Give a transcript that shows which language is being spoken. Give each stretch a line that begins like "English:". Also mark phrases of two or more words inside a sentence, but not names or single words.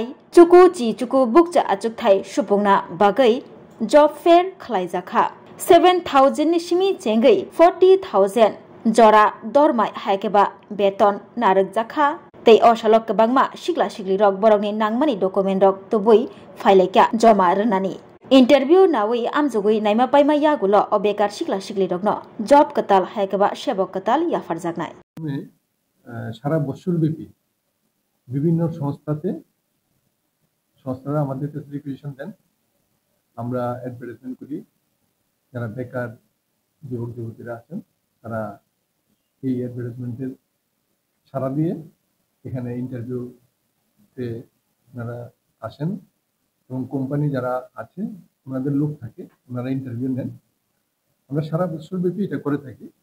Kok Borok: chuku chi chuku bukcha achuk thai supungna bagai
English: job fair
Kok Borok: khlaija kha 7,000 ni simi chengai 40,000 jora dormai haikeba beton narek jakha tei osalok kebangma sikla sikli rok borokni nangmani document rok tubui faileka joma rnani interview nawi amjugui naima paima yagulo obekar sikla sikli rokno job katal haikeba sebok katal yafar jaknai
Bangla: সারা বছর ব্যাপী বিভিন্ন সংস্থারা আমাদের কাছে রিকুয়েশন দেন আমরা অ্যাডভার্টাইজমেন্ট করি যারা বেকার যুবক যুবতীরা আছেন তারা এই অ্যাডভার্টাইজমেন্টের সাড়া দিয়ে এখানে ইন্টারভিউতে ওনারা আসেন এবং কোম্পানি যারা আছে ওনাদের লোক থাকে ওনারা ইন্টারভিউ নেন আমরা সারা বছর ব্যাপী এটা করে থাকি